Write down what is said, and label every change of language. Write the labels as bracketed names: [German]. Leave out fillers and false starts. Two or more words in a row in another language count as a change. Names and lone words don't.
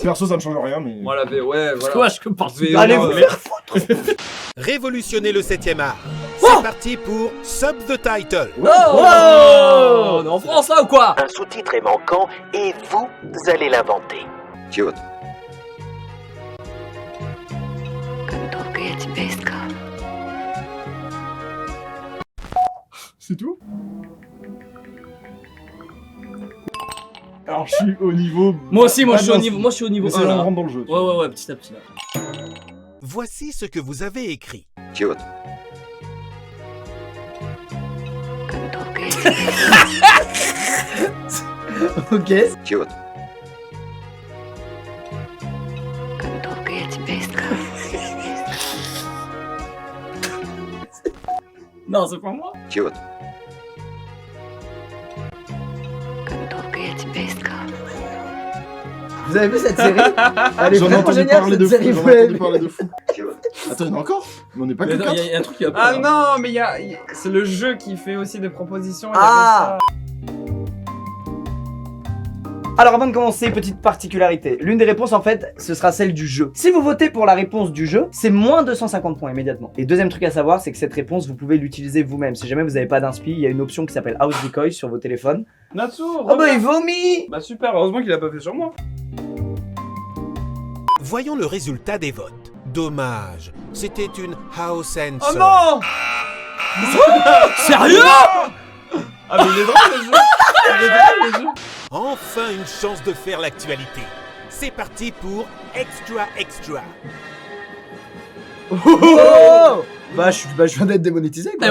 [French] Perso, ça me change rien, mais. Moi la V, ouais, voilà. Quoi, je parle VO, Allez vous faire Révolutionner le 7ème art. Oh C'est parti pour Sub the Title. Oh, on est en France là ou quoi? Un sous-titre est manquant et vous allez l'inventer. Cute. [Russian] Долго я тебя искал. [French] C'est tout. Alors, je suis au niveau. Moi aussi, moi Ah, je suis au non, niveau, moi je suis au niveau mais c'est 1 là, on là. rentre dans le jeu. Ouais, petit à petit là. Voici ce que vous avez écrit. Cute. [Russian] Долго я тебя [French] Ok. Cute. [Russian] Долго я тебя искал. [French] Non, c'est pas moi. Cute. [Russian] Долго я тебя искал. [French] Vous avez vu cette série? Elle est J'en ai vraiment entendu géniale parler cette de fou. série, J'en vous ai l'avez entendu vu? parler de fou. Cute. Attends, il y en a encore? Mais on n'est pas Mais que non, 4. il y a un truc qui va Ah pas. non, mais c'est le jeu qui fait aussi des propositions. il y Ah. avait ça. Alors avant de commencer, petite particularité. L'une des réponses en fait, ce sera celle du jeu. Si vous votez pour la réponse du jeu, c'est moins 250 points immédiatement. Et deuxième truc à savoir, c'est que cette réponse, vous pouvez l'utiliser vous-même. Si jamais vous n'avez pas d'inspi, il y a une option qui s'appelle House Decoy sur vos téléphones. Natsu, Oh bah reviens. il vomit! Bah super, heureusement qu'il a pas fait sur moi. Voyons le résultat des votes. Dommage, c'était une [English] house answer. [French] Oh non. Sérieux? Ah mais il est drôle le jeu. Il est drôle le jeu. Enfin une chance de faire l'actualité. C'est parti pour Extra Extra. Oh bah je viens d'être démonétisé quoi.